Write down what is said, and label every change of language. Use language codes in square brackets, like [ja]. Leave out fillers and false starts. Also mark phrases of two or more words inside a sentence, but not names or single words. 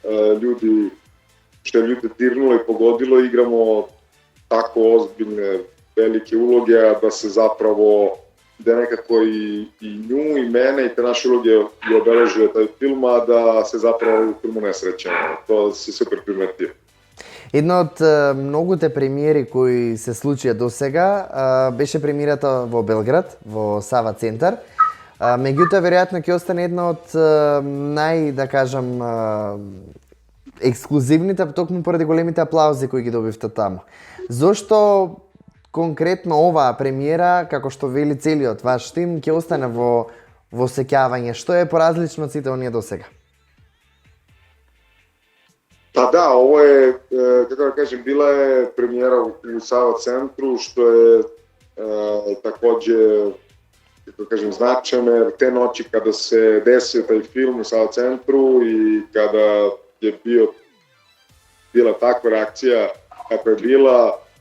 [sr] je ljude dirnulo i pogodilo, igramo tako ozbiljne, velike uloge, a da se zapravo, da nekako i nju i mene i te naše uloge je obeležio taj film, a da se zapravo u filmu ne srećemo. To se super primetio. [mk] Една од многуте премиери кои се случија досега беше премиерата во Белград, во Сава центар. Меѓутоа, веројатно ќе остане една од да кажам, ексклузивните, токму поради големите аплаузи кои ги добивте таму. Зошто конкретно оваа премиера, како што вели целиот ваш тим, ќе остане во сеќавање? Што е поразлично од сите оние досега? [sr] Pa da, ovo je, kako da kažem, bila je premijera u Sava centru, što je takođe, kako da kažem, značajno, jer te noći kada se desio taj film u Sava centru i kada je bila takva reakcija kakva je bila,